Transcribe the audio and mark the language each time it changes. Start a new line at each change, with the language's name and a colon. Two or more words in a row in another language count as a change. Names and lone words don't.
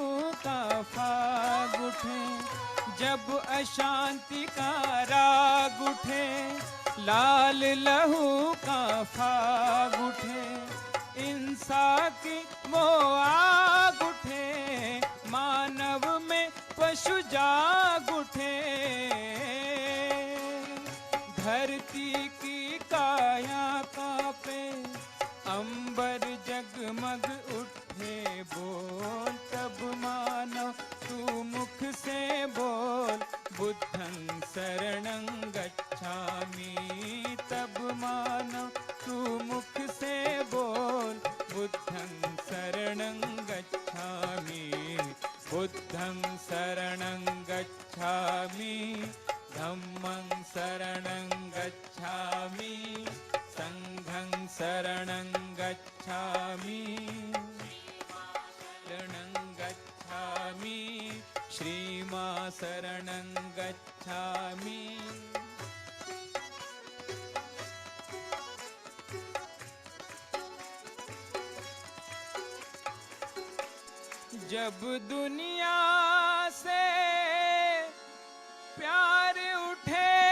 Hindi: का फाग उठे जब अशांति का राग उठे लाल लहू का फाग उठे इंसा की वो आग उठे मानव में पशु जाग उठे धरती की काया कांपे अंबर जगमग उठे बोल तब मानो तू मुख से बोल
Pali: बुद्धं शरणं गच्छामि
Hindi: तब मानो तू मुख से बोल
Pali: बुद्धं शरणं गच्छामि बुद्धं शरणं गच्छामि धम्मं शरणं गच्छामि संघं शरणं गच्छामि शरणं गच्छामि श्रीमा शरणं गच्छामि
Hindi: जब दुनिया से प्यार उठे